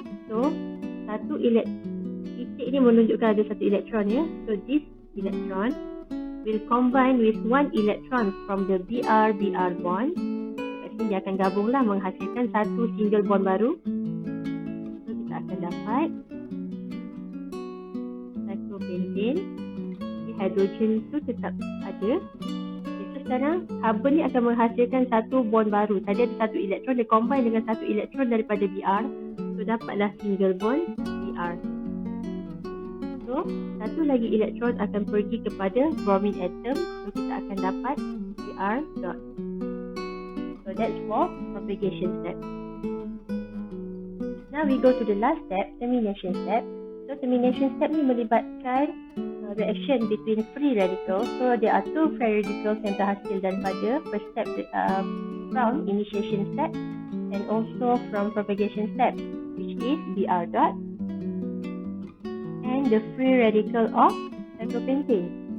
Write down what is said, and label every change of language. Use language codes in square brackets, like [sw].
[ms] So satu titik ni menunjukkan ada satu elektron ya. [en] So this electron will combine with one electron from the Br bond. [ms] So kat sini dia akan gabunglah menghasilkan satu single bond baru. So kita akan dapat cyclopentane. Hidrogen tu tetap ada. Sekarang carbon ni akan menghasilkan satu bond baru. Tadi ada satu elektron, dia combine dengan satu elektron daripada Br. So dapatlah single bond Br. So satu lagi elektron akan pergi kepada bromine atom. So kita akan dapat Br dot. [en] So that's for propagation step. Now we go to the last step, termination step. So termination step [ms] ni melibatkan [en] reaction between free radicals. So there are two free radicals [ms] yang terhasil daripada [en] first step from initiation step and also from propagation step, which is Br dot and the free radical of cyclopentane.